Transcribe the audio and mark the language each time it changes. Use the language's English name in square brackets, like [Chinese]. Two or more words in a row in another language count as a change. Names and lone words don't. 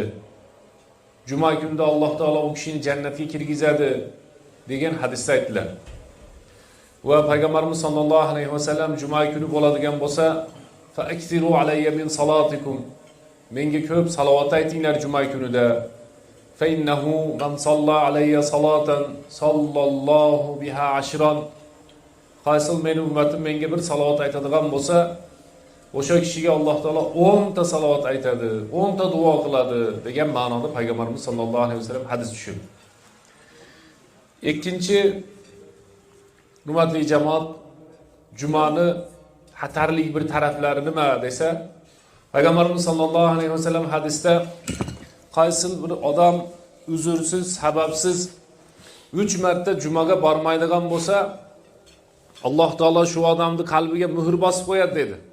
[Uzbek] Juma kunida Alloh taolo u kishini jannatga kirgizadi degan hadisda aytdilar. Va Payg'ambarimiz [Arabic] صلى الله عليه وسلم [Uzbek] juma kuni bo'ladigan bo'lsa, [Arabic] فأكثروا علي من صلاتكم. [Uzbek] Menga ko'p salovat aytinglar juma kunida. [Arabic] فإنه من صلى علي صلاة صلى الله بها عشرا. [Uzbek] Qaysi meni ummatim menga bir salovat aytadigan bo'lsa, o'sha kishiga Alloh taolo 10 ta salovat aytadi, 10 ta duo qiladi degan ma'noda Payg'ambarimiz [Arabic] صلى الله عليه وسلم [Uzbek] hadis tushirdi. Ikkinchi, hurmatli jamoat, jumani xatarli bir taraflari nima desa, Payg'ambarimiz [Arabic] صلى الله عليه وسلم [Uzbek] hadisda qaysi bir odam uzursiz, sababsiz 3 marta jumaga bormaydigan bo'lsa, Alloh taolo shu odamni qalbiga muhr bosib qo'yadi dedi.